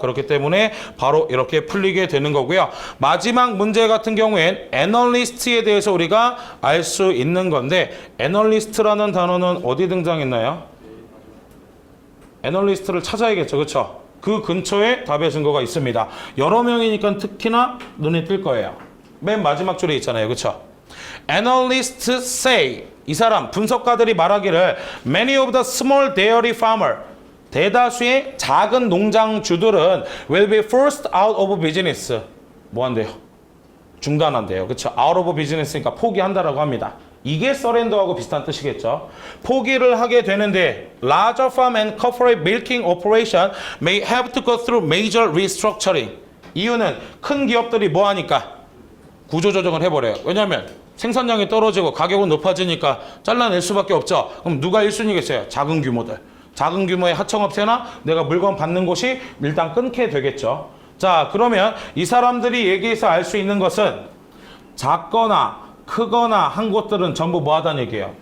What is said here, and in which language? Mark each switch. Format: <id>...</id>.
<ko>그렇기 때문에 바로 이렇게 풀리게 되는 거고요. 마지막 문제 같은 경우엔 애널리스트에 대해서 우리가 알 수 있는 건데 애널리스트라는 단어는 어디 등장했나요? 애널리스트를 찾아야겠죠. 그렇죠? 그 근처에 답의 증거가 있습니다. 여러 명이니까 특히나 눈에 띌 거예요. 맨 마지막 줄에 있잖아요. 그렇죠?</ko> <en>Analysts say,</en> <ko>이 사람 분석가들이 말하기를</ko> <en>many of the small dairy farmer,</en> <ko>대다수의 작은 농장주들은</ko> <en>will be forced out of business.</en> <ko>뭐 한대요? 중단한대요. 그렇죠?</ko> <en>out of business</en> <ko>니까 포기한다라고 합니다. 이게 서렌더하고 비슷한 뜻이겠죠. 포기를 하게 되는데</ko> <en>larger farm and corporate milking operation may have to go through major restructuring.</en> <ko>이유는 큰 기업들이 뭐 하니까? 구조조정을 해버려요. 왜냐하면 생산량이 떨어지고 가격은 높아지니까 잘라낼 수밖에 없죠. 그럼 누가 1순위겠어요? 작은 규모들. 작은 규모의 하청업체나 내가 물건 받는 곳이 일단 끊게 되겠죠. 자, 그러면 이 사람들이 얘기해서 알 수 있는 것은 작거나 크거나 한 곳들은 전부 뭐 하다는 얘기예요?</ko>